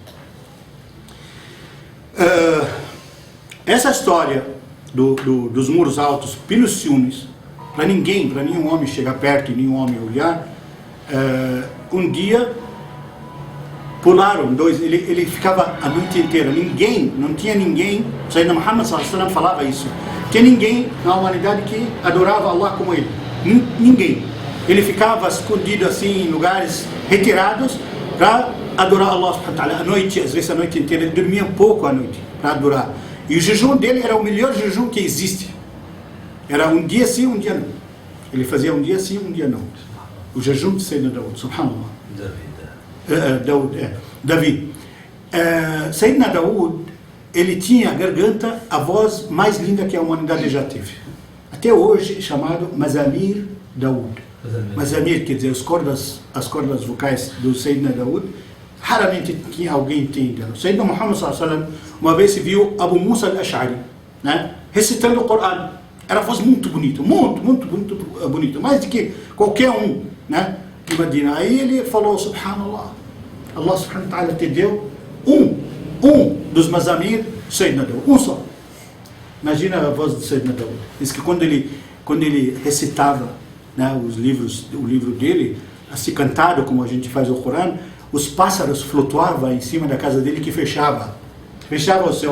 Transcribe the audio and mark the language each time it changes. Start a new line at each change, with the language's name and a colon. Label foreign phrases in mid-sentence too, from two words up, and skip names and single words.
Portuguese: Essa história dos muros altos pelos ciúmes, para nenhum homem chegar perto e nenhum homem olhar, um dia pularam dois, ele ficava a noite inteira, não tinha ninguém, Sayyidina Muhammad
Arabic: صلى الله عليه وسلم
Portuguese: falava isso, tinha ninguém na humanidade que adorava Allah como ele, ninguém. Ele ficava escondido assim em lugares retirados para adorar
Arabic: الله سبحانه وتعالى
Portuguese: à noite, às vezes a noite inteira. Ele dormia pouco à noite para adorar. E o jejum dele era o melhor jejum que existe. Era um dia sim, um dia não. Ele fazia um dia sim, um dia não. O jejum de Sayyidina Daud, subhanallah. Davi. Sayyidina Daud, ele tinha a garganta, a voz mais linda que a humanidade já teve. Até hoje, chamado
Arabic: مزامير داود.
Portuguese: Mazamir quer dizer as cordas vocais do Sayyidina Daud. Raramente alguém tem dela. Sayyidina Muhammad
Arabic: صلى الله عليه وسلم
Portuguese: uma vez viu Abu Musa al-Ash'ari, né, recitando o Coran. Era voz muito bonita, muito bonita, mais do que qualquer um, né, de Medina. Aí ele falou, subhanallah,
Arabic: الله سبحانه وتعالى
Portuguese: te deu um dos Mazamir, Sayyidina Dawood, um só. Imagina a voz de Sayyidina Dawood. Diz que quando ele recitava, né, o livro dele, assim cantado como a gente faz o Corão, os pássaros flutuavam em cima da casa dele que fechava o céu.